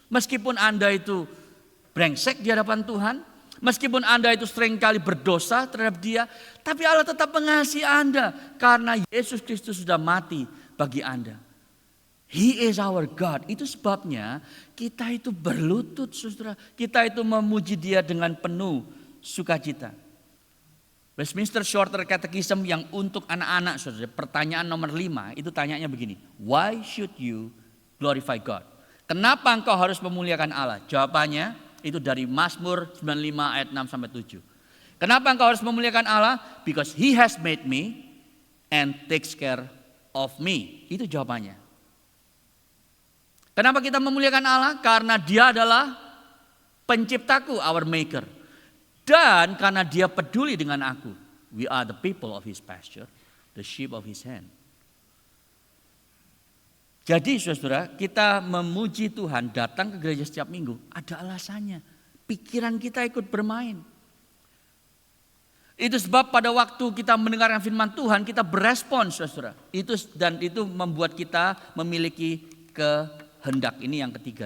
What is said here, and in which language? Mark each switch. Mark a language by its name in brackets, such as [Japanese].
[Indonesian] Meskipun Anda itu brengsek di hadapan Tuhan, meskipun Anda itu seringkali berdosa terhadap Dia, tapi Allah tetap mengasihi Anda karena Yesus Kristus sudah mati bagi Anda. [English] He is our God. [Indonesian] Itu sebabnya kita itu berlutut, saudara. Kita itu memuji Dia dengan penuh sukacita. Westminster Shorter Catechism yang untuk anak-anak, saudara, pertanyaan nomor 5 itu tanyanya begini. [English] Why should you glorify God? [Indonesian] Kenapa engkau harus memuliakan Allah? Jawabannya itu dari Mazmur 95 ayat 6 sampai 7. Kenapa engkau harus memuliakan Allah? [English] Because He has made me and takes care of me. [Indonesian] Itu jawabannya. Kenapa kita memuliakan Allah? Karena Dia adalah penciptaku, [English] our maker. [Indonesian] Dan karena Dia peduli dengan aku. [English] We are the people of His pasture, the sheep of His hand. [Indonesian] Jadi saudara, kita memuji Tuhan, datang ke gereja setiap minggu, ada alasannya. Pikiran kita ikut bermain. Itu sebab pada waktu kita mendengarkan firman Tuhan, kita berespons, saudara. Dan itu membuat kita memiliki kehendak. Ini yang ketiga.